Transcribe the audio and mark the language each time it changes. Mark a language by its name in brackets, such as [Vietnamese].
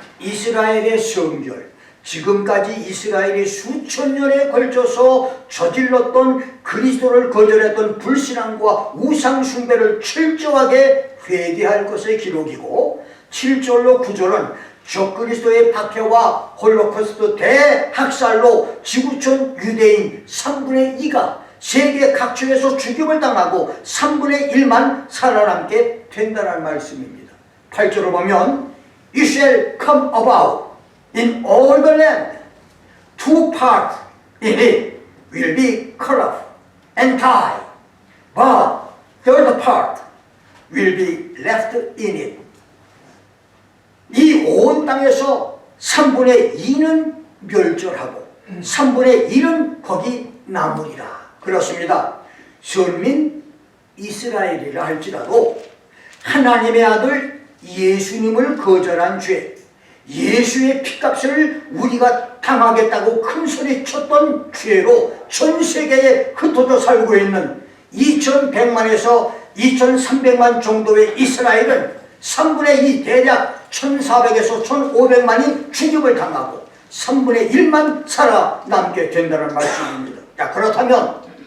[Korean] 이스라엘의 성결, 지금까지 이스라엘이 수천 년에 걸쳐서 저질렀던 그리스도를 거절했던 불신앙과 우상숭배를 철저하게 회개할 것의 기록이고, 7절로 9절은 적그리스도의 박해와 홀로코스트 대학살로 지구촌 유대인 3분의 2가 세계 각처에서 죽임을 당하고 3분의 1만 살아남게 된다는 말씀입니다. 8절을 보면 [English] You shall come about in all the land. Two parts in it will be cut off and tied, but third part will be left in it. [Korean] 이 온 땅에서 3분의 2는 멸절하고 3분의 1은 거기 남으리라. 그렇습니다. 선민 이스라엘이라 할지라도 하나님의 아들 예수님을 거절한 죄, 예수의 피값을 우리가 당하겠다고 큰 소리 쳤던 죄로 전 세계에 흩어져 살고 있는 2100만에서 2300만 정도의 이스라엘은 3분의 2 대략 1400에서 1500만이 죽임을 당하고 3분의 1만 살아남게 된다는 말씀입니다. 자, 그렇다면